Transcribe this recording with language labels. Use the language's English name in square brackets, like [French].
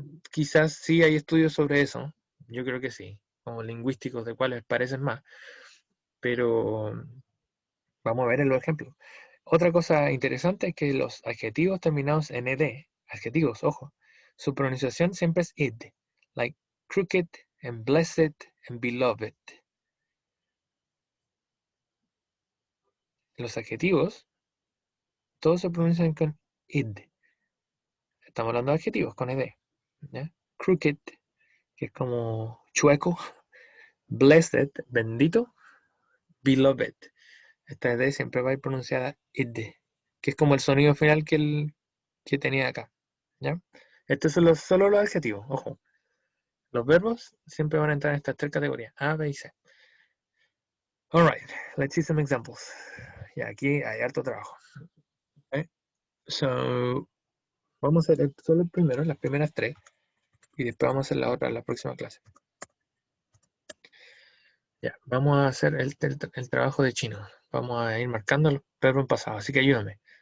[Spanish] Quizás sí hay estudios sobre eso. Yo creo que sí. Como lingüísticos de cuáles parecen más. Pero vamos a ver en los ejemplos. Otra cosa interesante es que los adjetivos terminados en ED, adjetivos, ojo, su pronunciación siempre es id. [English] Like crooked and blessed and beloved. [Spanish] Los adjetivos, todos se pronuncian con id. Estamos hablando de adjetivos con ed. ¿Ya? Crooked, que es como chueco. Blessed, bendito. Beloved. Esta ed siempre va a ir pronunciada id, que es como el sonido final que tenía acá. ¿Ya? Estos son solo los adjetivos, ojo. Los verbos siempre van a entrar en estas tres categorías, A, B y C. [English] All right, let's see some examples. [Spanish] Y aquí hay harto trabajo. Okay. So, vamos a hacer solo el primero, las primeras tres, y después vamos a hacer la otra en la próxima clase. Ya, vamos a hacer el trabajo de chino. Vamos a ir marcando el verbo en pasado, así que ayúdame.